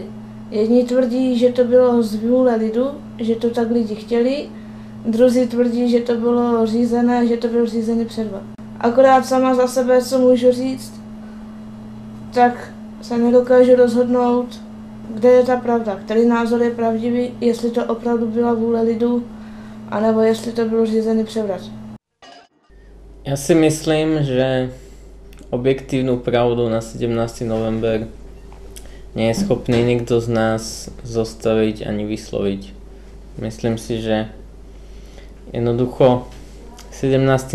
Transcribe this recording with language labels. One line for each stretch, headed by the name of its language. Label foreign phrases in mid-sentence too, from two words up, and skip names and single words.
Czech: Jedni tvrdí, že to bylo z vůle lidu, že to tak lidi chtěli, druzí tvrdí, že to bylo řízené, že to byl řízený předvod. Akorát sama za sebe, co můžu říct, tak se nedokážu rozhodnout, kde je ta pravda, který názor je pravdivý, jestli to opravdu byla vůle lidu, anebo jestli to byl řízený převrat.
Slovak: Ja si myslím, že objektívnu pravdu na 17. november nie je schopný nikto z nás zostaviť ani vysloviť. Myslím si, že jednoducho 17.